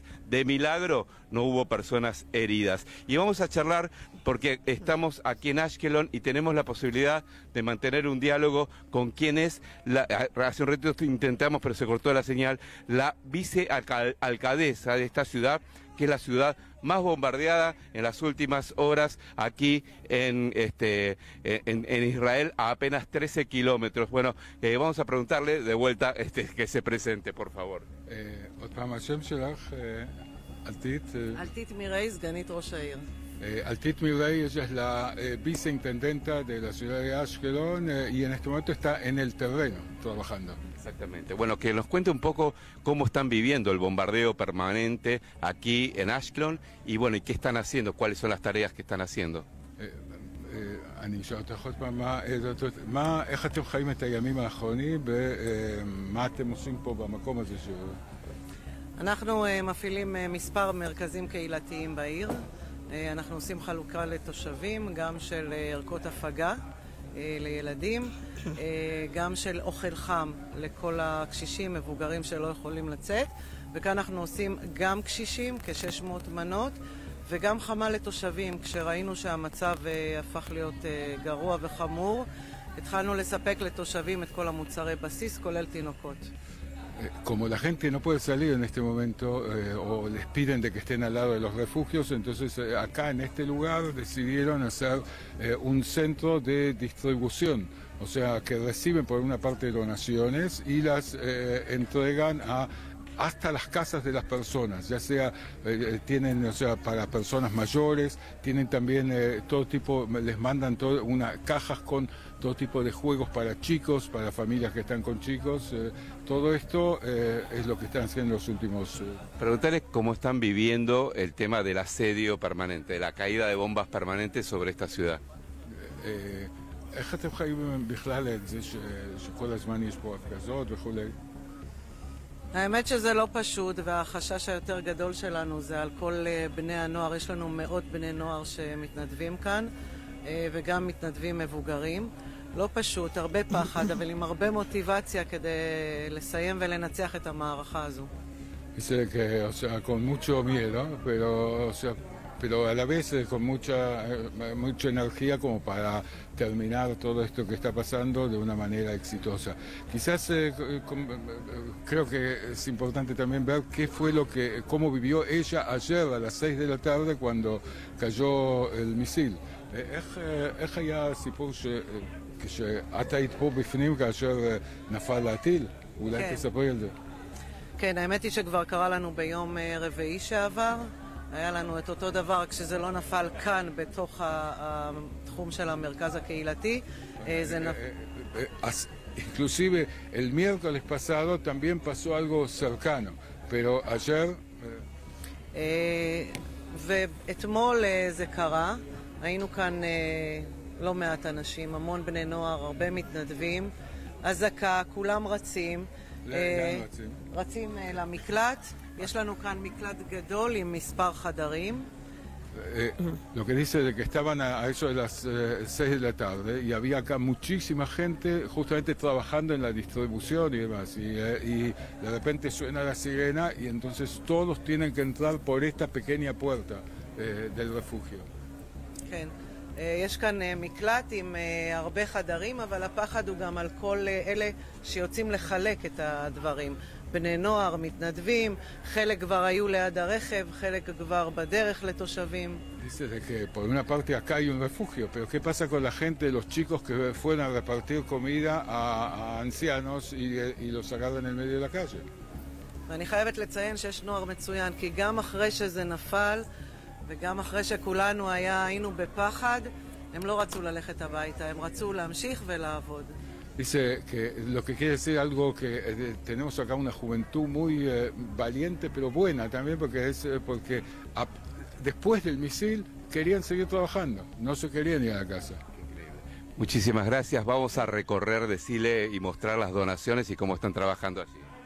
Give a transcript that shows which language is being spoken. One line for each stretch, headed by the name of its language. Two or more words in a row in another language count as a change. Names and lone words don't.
Spanish: De milagro no hubo personas heridas. Y vamos a charlar porque estamos aquí en Ashkelon y tenemos la posibilidad de mantener un diálogo con quien es, hace un ratito intentamos pero se cortó la señal, la vicealcaldesa de esta ciudad, que es la ciudad más bombardeada en las últimas horas aquí en Israel, a apenas 13 kilómetros. Bueno, vamos a preguntarle de vuelta que se presente, por favor.
Hebrew: Altit Miray, סגנית ראש העיר.
Spanish: Altit Miray, ella es la viceintendenta de la ciudad de Ashkelon y en este momento está en el terreno trabajando. Exactamente. Bueno, que nos cuente un poco cómo están viviendo el bombardeo permanente aquí en Ashkelon y bueno, y qué están haciendo, cuáles son las tareas que están haciendo.
Hebrew: אני שואל אותך עוד פעם, איך אתם חיים את הימים האחרונים ומה אתם עושים פה במקום הזה? אנחנו מפעילים מספר מרכזים קהילתיים בעיר. אנחנו עושים חלוקה לתושבים, גם של ערכות הפגה לילדים, גם של אוכל חם לכל הקשישים, מבוגרים שלא יכולים לצאת, וכאן אנחנו עושים גם קשישים, כ-600 מנות, וגם חמה לתושבים. כשראינו שהמצב הפך להיות גרוע וחמור, התחלנו לספק לתושבים את כל המוצרי בסיס, כולל תינוקות.
Spanish: Como la gente no puede salir en este momento o les piden de que estén al lado de los refugios, entonces acá en este lugar decidieron hacer un centro de distribución, o sea que reciben por una parte donaciones y las entregan a hasta las casas de las personas, ya sea tienen, o sea, para personas mayores, tienen también todo tipo, les mandan cajas con todo tipo de juegos para chicos, para familias que están con chicos. Todo esto es lo que están haciendo los últimos... Preguntarles cómo están viviendo el tema del asedio permanente, de la caída de bombas permanentes sobre esta ciudad.
Hebrew: איך אתם חיים בכלל את זה שכל הזמן יש פה הפגזות וכולי? האמת שזה לא פשוט, והחשש היותר גדול שלנו זה על כל בני הנוער. יש לנו מאות בני נוער שמתנדבים כאן, וגם מתנדבים מבוגרים. לא פשוט, הרבה פחד, אבל עם הרבה מוטיבציה כדי לסיים ולנצח את המערכה הזו.
Spanish: Dice que, o sea, con mucho miedo, pero a la vez con mucha energía como para terminar todo esto que está pasando de una manera exitosa. Quizás creo que es importante también ver cómo vivió ella ayer a las 6 de la tarde cuando cayó el misil.
Hebrew: איך היה הסיפור כשאת היית פה בפנים כאשר נפל הטיל? אולי תספרי על זה. כן, האמת היא שכבר קרה לנו ביום רביעי שעבר. היה לנו את אותו דבר כשזה לא נפל כאן בתוך התחום של המרכז הקהילתי.
Spanish: Inclusive el miércoles pasado también pasó algo cercano, pero ayer...
Hebrew: ואתמול זה קרה. היינו כאן לא מעט אנשים, המון בני נוער, הרבה מתנדבים. אזעקה, כולם רצים. רצים למקלט. יש לנו כאן מקלט גדול עם מספר חדרים.
Spanish: Lo que dice de que estaban a eso de las 6 de la tarde y había acá muchísima gente justamente trabajando en la distribución y demás. Y de repente suena la sirena y entonces todos tienen que entrar por esta pequeña puerta del refugio.
Hebrew: כן. יש כאן מקלט עם הרבה חדרים, אבל הפחד הוא גם על כל אלה שיוצאים לחלק את הדברים. בני נוער, מתנדבים, חלק כבר היו ליד הרכב, חלק כבר בדרך לתושבים.
Spanish: Dice de que por una parte acá hay un refugio, pero ¿qué pasa con la gente, los chicos que fueron a repartir comida a ancianos y los sacaron en el medio de la calle?
Hebrew: ואני חייבת לציין שיש נוער מצוין, כי גם אחרי שזה נפל, וגם אחרי שכולנו היינו בפחד, הם לא רצו ללכת הביתה, הם רצו להמשיך ולעבוד.
Spanish: Dice que lo que quiere decir algo que tenemos acá una juventud muy valiente, pero buena también, porque después del misil querían seguir trabajando, no se querían ir a la casa. Muchísimas gracias. Vamos a recorrer, decirle y mostrar las donaciones y cómo están trabajando allí.